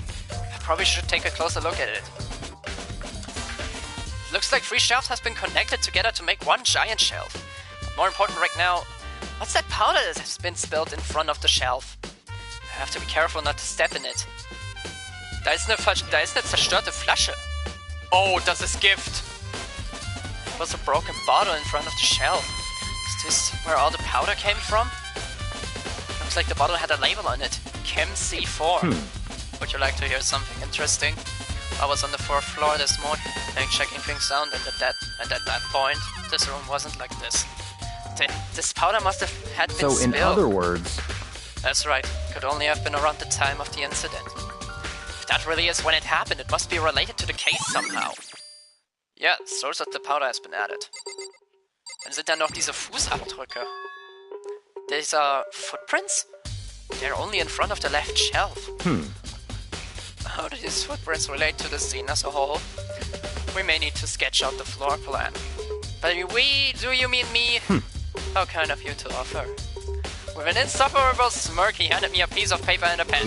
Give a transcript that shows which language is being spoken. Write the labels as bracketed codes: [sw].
[en] I probably should take a closer look at it. Looks like 3 shelves has been connected together to make one giant shelf. But more important right now, what's that powder that has been spilled in front of the shelf? I have to be careful not to step in it. [de] Da ist eine zerstörte Flasche. Oh, das ist Gift. [en] There was a broken bottle in front of the shelf. Is this where all the powder came from? Looks like the bottle had a label on it. Chem C4. Would you like to hear something interesting? I was on the 4th floor this morning, checking things out, and at that point, this room wasn't like this. This powder must have had been spilled. So, in other words... That's right. Could only have been around the time of the incident. If that really is when it happened, it must be related to the case somehow. Yeah, source of the powder has been added. [de] Dann sind da noch diese Fußabdrücke. [en] These are footprints? They're only in front of the left shelf. How do these footprints relate to the scene as a whole? We may need to sketch out the floor plan. By we, do you mean me? How kind of you to offer. With an insufferable smirk, he handed me a piece of paper and a pen.